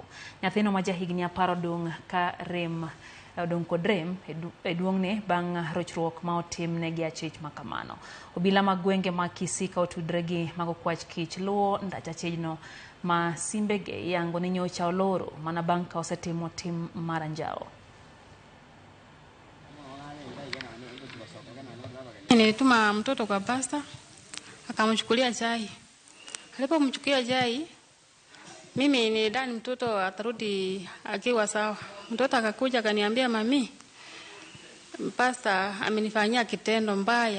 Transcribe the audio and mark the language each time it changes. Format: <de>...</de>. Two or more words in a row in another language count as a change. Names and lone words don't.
<luo>Nyathino ma higni 10 odong ka rem odong kod rem e duongne bang' rochruok ma otimne gi achich makamano. Obila mag gwenge ma Kisii ka otudre gi mago kwach kich luwo ndacha chejno ma simbege yango ni nyocha oloro mana bang' ka osetimo tim mar njao.</luo> <sw>Nilituma mtoto kwa pasta akamchukulia chai. Alipomchukulia chai mimi nilidhani mtoto atarudi akiwa sawa. Mtoto akakuja akaniambia, mami, pasta amenifanyia kitendo mbaya.</sw>